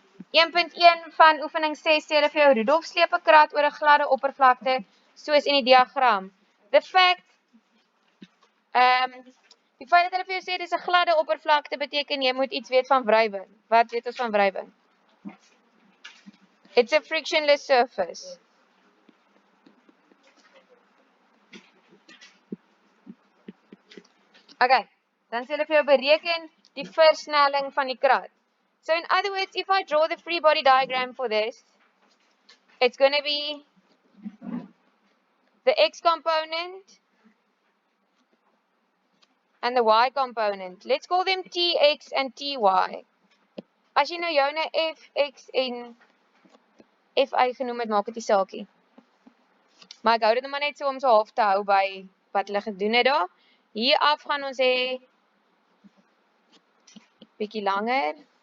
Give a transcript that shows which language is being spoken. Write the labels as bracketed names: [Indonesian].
[Afrikaans] 1.1 van oefening 6 sê hulle vir jou Rudolf sleep 'n krat oor 'n gladde oppervlakte, soos in die diagram. The fact, die feit dat hulle vir jou sê dis 'n gladde oppervlakte beteken jy moet iets weet van wrywing. Wat weet ons van wrywing? [English] It's a frictionless surface. [Afrikaans] Okay, dan sê hulle vir jou bereken die versnelling van die krat. [English] So in other words, if I draw the free body diagram for this, it's going to be the x component and the y component. Let's call them tx and ty. [Afrikaans] As jy nou joune fx en fy genoem het, maak dit die saakie. Maar ek hou dit maar net so om so half te hou by wat hulle gedoen het daar. Hier af gaan ons hê bietjie langer.